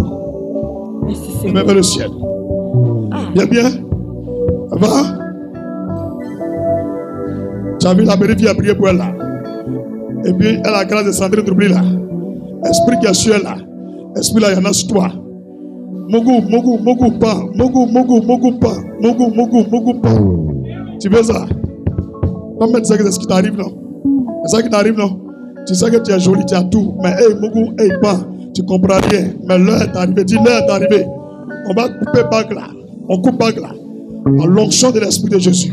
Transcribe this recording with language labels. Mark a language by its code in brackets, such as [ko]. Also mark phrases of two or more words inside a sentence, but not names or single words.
[fr] Merci, même le ciel. Bien, bien. Va. Tu as vu la belle fille à prier pour elle là. Et puis elle a la grâce de Sandrine d'oublier là. Esprit qui est sur elle là. Esprit là, il y en a sur toi. Mogu, mogu, mogu, pas. Mogu, mogu, mogu, pas. Mogu, mogu, mogu, pas. Tu veux ça? Non, mais tu sais que c'est ce qui t'arrive, non? C'est ça qui t'arrive, non? Tu sais que tu es jolie, tu as tout. Mais, hey, mogu, hey, pas. Tu comprends rien. Mais l'heure est arrivée. Dis, l'heure est arrivée. On va couper bague là. On coupe bague là. À l'onction de l'Esprit de Jésus.